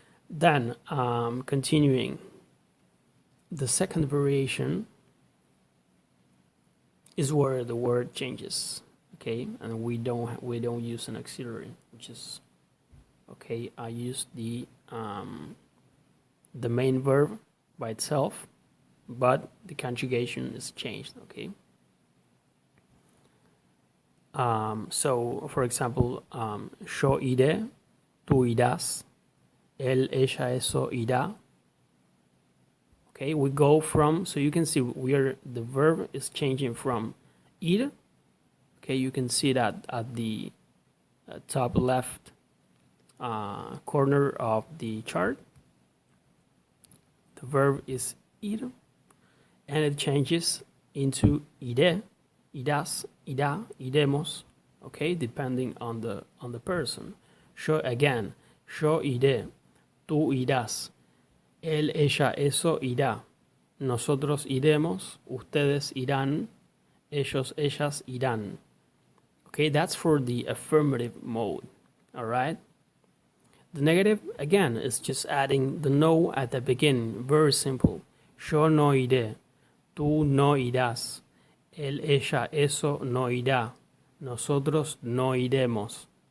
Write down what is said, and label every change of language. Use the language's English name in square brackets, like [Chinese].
[English] Then continuing, the second variation is where the word changes, okay? And we don't use an auxiliary, which is okay. I use the main verb by itself, but the conjugation is changed, okay? So for example, [Spanish] yo iré, tú irás, él, ella, eso irá. [English] Okay, we go from, so you can see the verb is changing from ir. Okay, you can see that at the top left corner of the chart. The verb is ir, and it changes into [Spanish] iré, irás, irá, iremos. [English] Okay, depending on the person. [Spanish] Yo again, yo iré, tú irás, él, ella, eso irá, nosotros iremos, ustedes irán, ellos, ellas irán. [English] Okay, that's for the affirmative mode. All right. The negative, again, is just adding the no at the beginning. Very simple. [Spanish] Yo no iré, tú no irás, él, ella, eso no irá, nosotros no iremos.